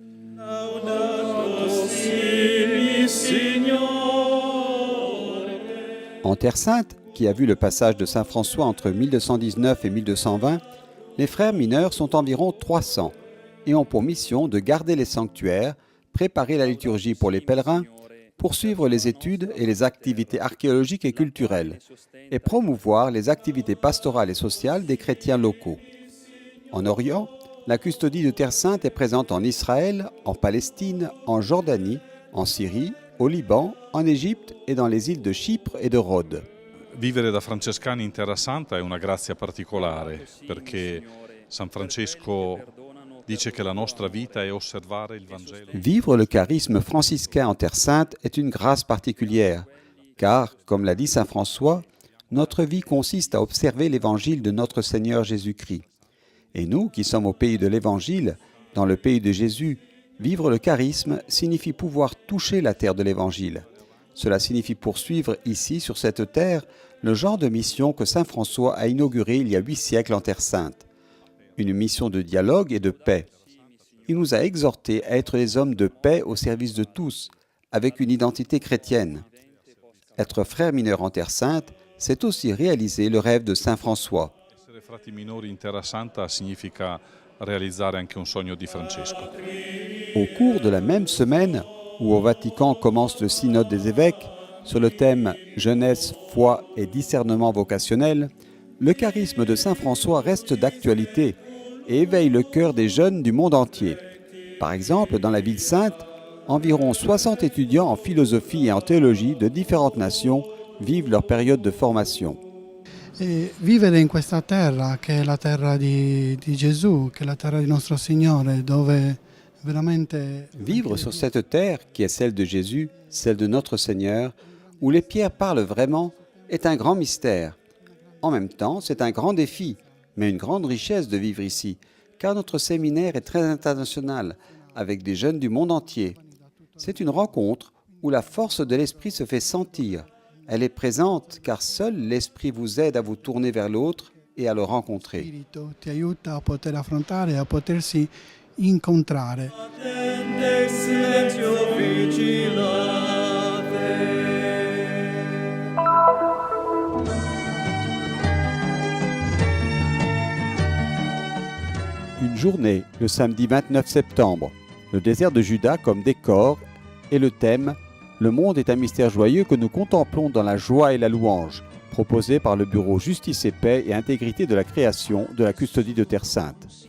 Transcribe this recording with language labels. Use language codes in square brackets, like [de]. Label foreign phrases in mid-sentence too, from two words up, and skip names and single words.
[fr] En Terre Sainte, qui a vu le passage de Saint François entre 1219 et 1220, les frères mineurs sont environ 300 et ont pour mission de garder les sanctuaires, préparer la liturgie pour les pèlerins, poursuivre les études et les activités archéologiques et culturelles, et promouvoir les activités pastorales et sociales des chrétiens locaux. En Orient, la custodie de Terre Sainte est présente en Israël, en Palestine, en Jordanie, en Syrie, au Liban, en Égypte et dans les îles de Chypre et de Rhodes. [it] Vivere da francescani in Terra Santa è una grazia particolare perché San Francesco dice che la nostra vita è osservare il Vangelo. [fr] Vivre le charisme franciscain en Terre Sainte est une grâce particulière, car, comme l'a dit Saint François, notre vie consiste à observer l'Évangile de notre Seigneur Jésus-Christ. Et nous, qui sommes au pays de l'Évangile, dans le pays de Jésus, vivre le charisme signifie pouvoir toucher la terre de l'Évangile. Cela signifie poursuivre ici, sur cette terre, le genre de mission que Saint François a inauguré il y a 8 siècles en Terre Sainte. Une mission de dialogue et de paix. Il nous a exhortés à être des hommes de paix au service de tous, avec une identité chrétienne. Être frère mineur en Terre Sainte, c'est aussi réaliser le rêve de Saint François. [it] Essere frati minori in Terra Santa significa realizzare anche un sogno di Francesco. [fr] Au cours de la même semaine, où au Vatican commence le synode des évêques, sur le thème « Jeunesse, foi et discernement vocationnel », le charisme de Saint François reste d'actualité et éveille le cœur des jeunes du monde entier. Par exemple, dans la ville sainte, environ 60 étudiants en philosophie et en théologie de différentes nations vivent leur période de formation. [it] Vivere in questa terra, che è la terra di Gesù, che è la terra di nostro Signore, dove veramente... [fr] Vivre sur cette terre, qui est celle de Jésus, celle de notre Seigneur, où les pierres parlent vraiment, est un grand mystère. En même temps, c'est un grand défi, mais une grande richesse de vivre ici, car notre séminaire est très international, avec des jeunes du monde entier. C'est une rencontre où la force de l'esprit se fait sentir. Elle est présente car seul l'esprit vous aide à vous tourner vers l'autre et à le rencontrer. [it] Spirito ti aiuta a poter affrontare e a potersi incontrare. [fr] Une journée, le samedi 29 septembre, le désert de Juda comme décor et le thème « Le monde est un mystère joyeux que nous contemplons dans la joie et la louange », proposé par le bureau Justice et Paix et Intégrité de la Création de la Custodie de Terre Sainte.